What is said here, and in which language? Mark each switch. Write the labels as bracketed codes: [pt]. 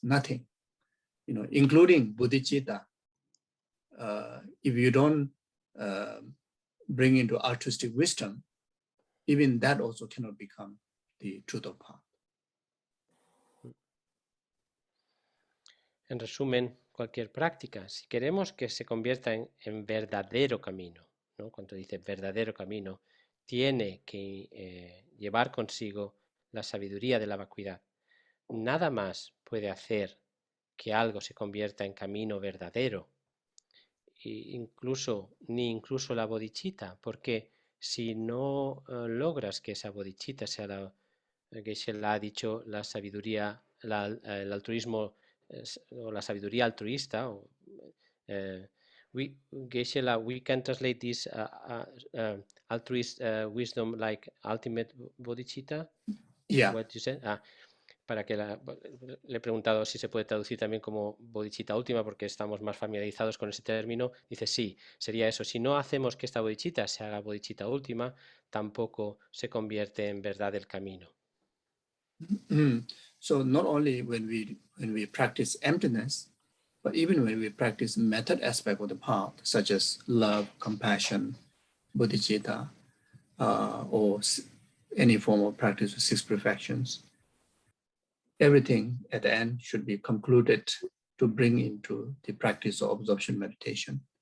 [en] Nothing, including bodhicitta. If you don't bring into altruistic wisdom, even that also cannot become the truth of path. [es] En resumen, cualquier práctica, si queremos que se convierta en verdadero camino, ¿no? Cuando dice verdadero camino, tiene que llevar consigo la sabiduría de la vacuidad. Nada más puede hacer que algo se convierta en camino verdadero, ni incluso la bodhicitta, porque si no logras que esa bodhicitta sea que se la ha dicho la sabiduría, el altruismo o la sabiduría altruista, [en] we can translate this altruist wisdom like ultimate bodhicitta. Yeah. What you said? [es] para que le he preguntado si se puede traducir también como bodhicitta última, porque estamos más familiarizados con ese término. Dice sí, sería eso. Si no hacemos que esta bodhicitta se haga bodhicitta última, tampoco se convierte en verdad el camino. [en] So not only when we practice emptiness, but even when we practice method aspect of the path, such as love, compassion, bodhicitta, or any form of practice of 6 perfections, everything at the end should be concluded to bring into the practice of absorption meditation.